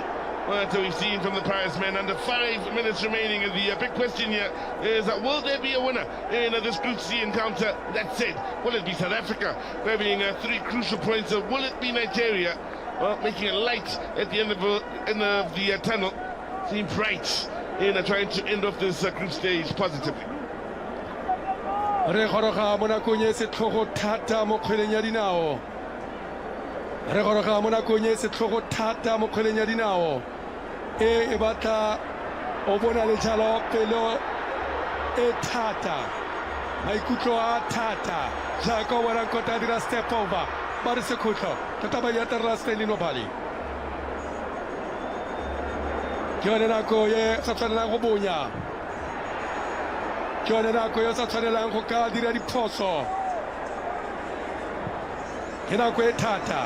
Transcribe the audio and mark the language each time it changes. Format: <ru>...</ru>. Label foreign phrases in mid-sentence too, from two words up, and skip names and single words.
<en>What we've seen from the Paris men. Under 5 minutes remaining, and the big question here is will there be a winner in this Group C encounter? That said, will it be South Africa grabbing 3 crucial points, or will it be Nigeria making a light at the end of the tunnel? Seems bright in trying to end off this group stage positively.</en> <tn>Re goroga mo nakong e setlhogo thata mo kgweleng ya dinao. Re goroga mo nakong e setlhogo thata mo kgweleng ya dinao. E batla o bona le jalo pelo e thata. Maikutlo a thata. Jaaka o bona kota dira</tn> <en>step over.</en> <tn>Ba re sekhutlho. Tota ba ya terra Stanley Nobali. Ke yone nako ye sa tshwanelang go bonya. Ke yone nako yo sa tshwanelang go ka dira diphoso. Ke nako e thata.</tn>